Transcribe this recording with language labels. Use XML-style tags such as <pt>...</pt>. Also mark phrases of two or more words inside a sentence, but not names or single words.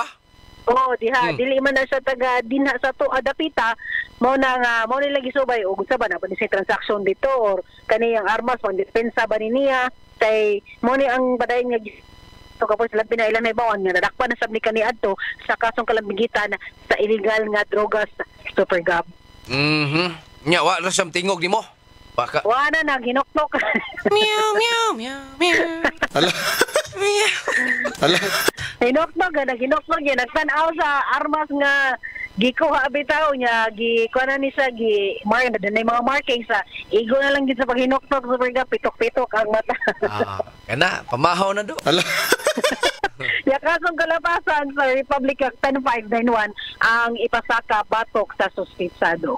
<ceb>Oo, diha dili man na siya taga dinha sa to adapita mo nila gisubay og unsa ba na ba ni siya transaction dito or kaniyang armas pang depensa ba ni niya kay mo ni ang badayon nga so kapos sila pinailan na ibawan nga nadakpan na sab ni kaniadto sa kasong kalambigitan sa illegal nga drogas Super Gab. Nya, wa ra siyang tingog ni mo. Baka. Wala na, ginoktok. Meow, meow, meow, meow. Ala. Ala. Ginoktok, ginoktok niya. Nagtanaw sa armas nga gikuha bitaw niya. Gikuha na ni siya. Na mga markings sa igo na lang din sa paghinoktok. Super Gab, pitok-pitok ang mata. Kana, pamahaw na do. Ala. Yakasong kalapasan sa Republic Act 10591 ang ipasaka batok sa suspitsado.</ceb>